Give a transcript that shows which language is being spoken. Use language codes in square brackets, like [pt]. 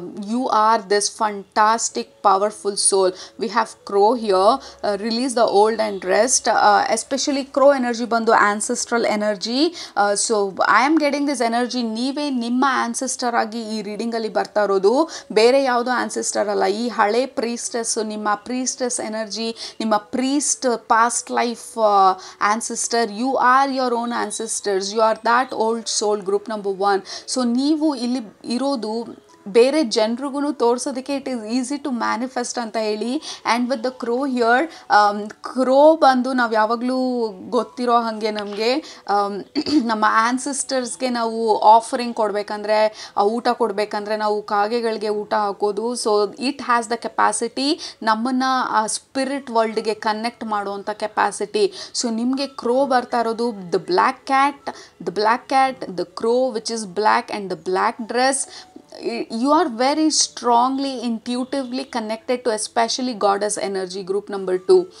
[en] You are this fantastic powerful soul. We have crow here. Release the old and rest. Especially crow energy ಬಂದು ancestral energy. So I am getting this energy. [kn] ನೀವೇ ನಿಮ್ಮ ancestor ಆಗಿ ಈ ರೀಡಿಂಗಲ್ಲಿ ಬರ್ತಾ ಇರೋದು, ಬೇರೆ ಯಾವುದೋ ಆನ್ಸೆಸ್ಟರ್ ಅಲ್ಲ. [en] ಈ ಹಳೆ ಪ್ರೀಸ್ಟಸ್, ನಿಮ್ಮ ಪ್ರೀಸ್ಟಸ್ ಎನರ್ಜಿ, ನಿಮ್ಮ priest past life ancestor. You are your own ancestors. You are that old soul. Group number 1. [kn] So ನೀವು ಇಲ್ಲಿ ಇರೋದು ಬೇರೆ ಜನರಿಗೂ ತೋರಿಸೋದಕ್ಕೆ [en] it is easy to manifest [kn] ಅಂತ ಹೇಳಿ. [en] and with the crow here, [kn] ಕ್ರೋ ಬಂದು ನಾವು ಯಾವಾಗಲೂ ಗೊತ್ತಿರೋ ಹಾಗೆ ನಮಗೆ ನಮ್ಮ ಆನ್ಸಿಸ್ಟರ್ಸ್ಗೆ ನಾವು ಆಫರಿಂಗ್ ಕೊಡಬೇಕಂದ್ರೆ, ಊಟ ಕೊಡಬೇಕಂದ್ರೆ ನಾವು ಕಾಗೆಗಳಿಗೆ ಊಟ ಹಾಕೋದು. So [en] it has the capacity [kn] ನಮ್ಮನ್ನು ಆ ಸ್ಪಿರಿಟ್ ವರ್ಲ್ಡ್ಗೆ ಕನೆಕ್ಟ್ ಮಾಡುವಂಥ ಕೆಪಾಸಿಟಿ. [en] so [kn] ನಿಮಗೆ ಕ್ರೋ ಬರ್ತಾ ಇರೋದು [en] The black cat, the crow which is black, and the black dress. You are very strongly intuitively connected to especially goddess energy. Group number 2.